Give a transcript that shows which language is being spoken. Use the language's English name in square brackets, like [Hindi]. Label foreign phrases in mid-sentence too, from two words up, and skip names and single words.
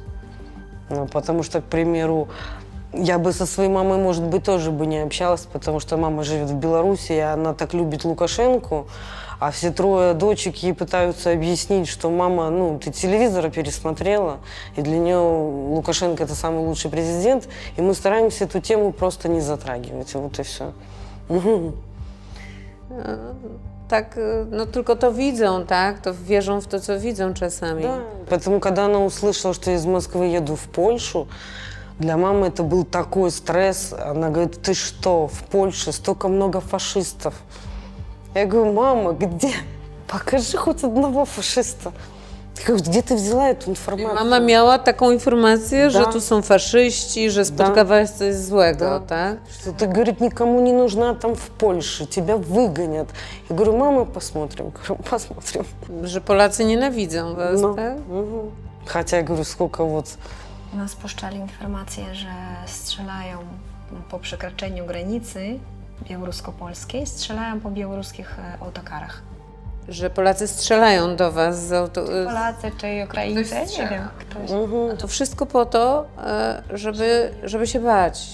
[Russian] Ну, потому что, к примеру, я бы со своей мамой, может быть, тоже бы не общалась, потому что мама живет в Беларуси, и она так любит Лукашенко, а все трое дочек ей пытаются объяснить, что мама, ну, ты телевизора пересмотрела, и для нее Лукашенко это самый лучший президент, и мы стараемся эту тему просто не затрагивать, вот и все. [Polish] Tak, no tylko to widzą, tak? To wierzą w to, co widzą czasami. [Russian] Да. Поэтому, когда она услышала, что я из Москвы еду в Польшу, для мамы это был такой стресс. Она говорит, ты что, в Польше столько много фашистов? Я говорю, мама, где? Покажи хоть одного фашиста. Я говорю, где ты взяла эту информацию? [Polish] Mama miała taką informację, że [Russian] Da. [Polish] tu są faszyści, że spotkałaś coś złego, [Russian] Да. [Polish] tak? [Russian] Что ты, говорит, никому не нужна там в Польше, тебя выгонят. Я говорю, мама, посмотрим. Говорю, посмотрим. [Polish] Że Polacy nienawidzą was, [Russian] Ну, [Polish] tak? мгм. [Russian] Хотя, я говорю, сколько вот... [Polish] Nas puszczali informacje, że strzelają po przekroczeniu granicy białorusko-polskiej, strzelają po białoruskich autokarach. Że Polacy strzelają do was z auto... Polacy czy Ukraińcy, Ktoś nie strzela. wiem, ktoś. Мгм. A to wszystko po to, żeby się bać.